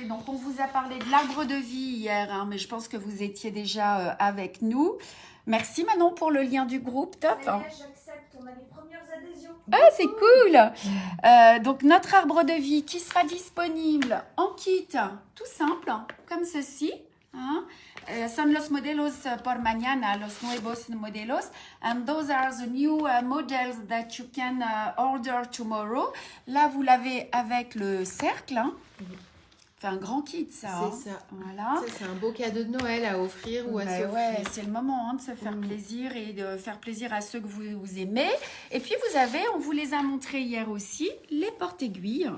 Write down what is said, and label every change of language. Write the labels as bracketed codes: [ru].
[fr] Donc, on vous a parlé de l'arbre de vie hier, mais je pense que vous étiez déjà avec nous. Merci Manon pour le lien du groupe, top. J'accepte On a les premières adhésions. Ah, c'est cool. Donc, notre arbre de vie qui sera disponible en kit, tout simple, comme ceci. Hein. [es] Son los modelos por mañana, los nuevos modelos. [en] And those are the new models that you can order tomorrow. [fr] Là, vous l'avez avec le cercle. Hein. C'est un grand kit, ça. C'est ça. Voilà. C'est un beau cadeau de Noël à offrir ou à s'offrir. Ouais, c'est le moment de se faire plaisir et de faire plaisir à ceux que vous aimez. Et puis, vous avez, on vous les a montrés hier aussi, les porte-aiguilles.